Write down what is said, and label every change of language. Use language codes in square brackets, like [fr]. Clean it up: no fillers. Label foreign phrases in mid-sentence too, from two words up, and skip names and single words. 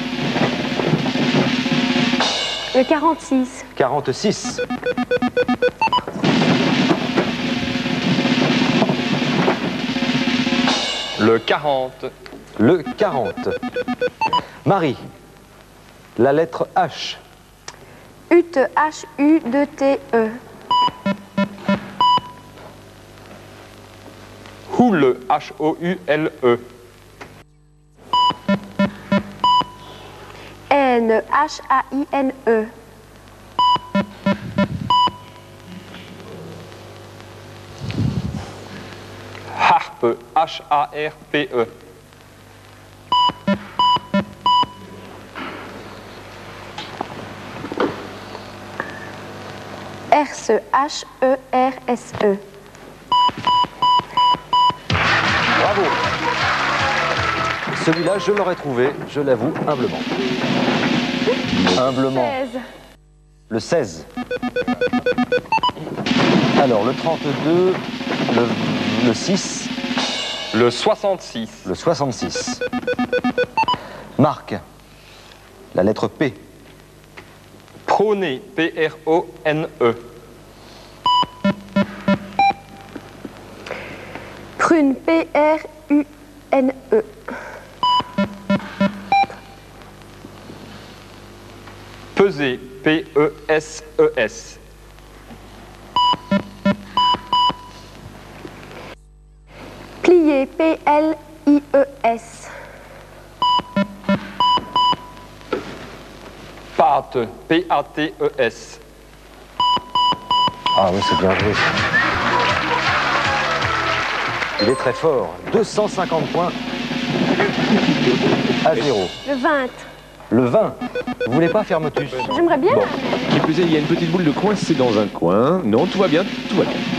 [fr] Le 46. 46. Le 40. Le 40. Marie. La lettre H. Ute, H-U-D-T-E. Houle, H-O-U-L-E. N, H-A-I-N-E. Harpe, H-A-R-P-E. Herse, H-E-R-S-E. Bravo. Celui-là, je l'aurais trouvé, je l'avoue, humblement. Humblement. 16. Le 16. Alors, le 32, le 6, Le 66. le 66. Marc. La lettre P. Prôner, P-R-O-N-E. Prune, P-R-U-N-E. Peser, P-E-S-E-S. Plier, P-L-I-E-S. Pâte, P-A-T-E-S. Ah oui, c'est bien joué. Il est très fort. 250 points à 0. Le 20. Le 20. Vous voulez pas faire motus? J'aimerais bien. Bon. Qui plus est, il y a une petite boule de coincée dans un coin. Non, tout va bien, tout va bien.